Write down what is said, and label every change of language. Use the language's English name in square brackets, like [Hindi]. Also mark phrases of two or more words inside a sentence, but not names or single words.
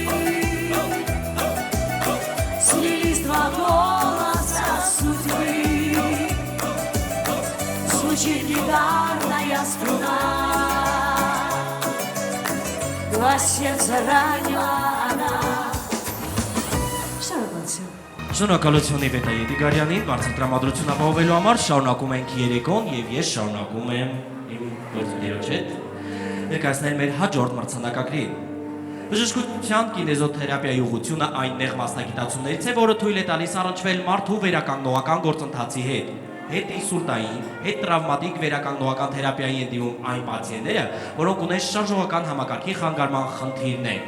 [Russian] Слились два голоса судьбы. Звучит гитарная струна. Два сердца ранила она. [Armenian] Շարունակություն։ Շնորհակալություն Իվետա Եդիգարյանին, բարձր տրամադրություն ապահովելու համար շարունակում ենք երեկոն եւ ես շարունակում եմ իմ գործընկերոջ հետ ներկայացնել մեր հաջորդ մրցանակակրին։ Բժշկության կինեզոթերապիայի ուղղությունը այն նեղ մասնագիտացումներից է, որը թույլ է տալիս առնչվել մարդու վերականգնողական գործընթացի հետ։ Հետինսուլտային, հետտրավմատիկ վերականգնողական թերապիայի են դիմում այն պացիենտները, որոնք ունեն շարժողական համակարգի խանգարման խնդիրներ։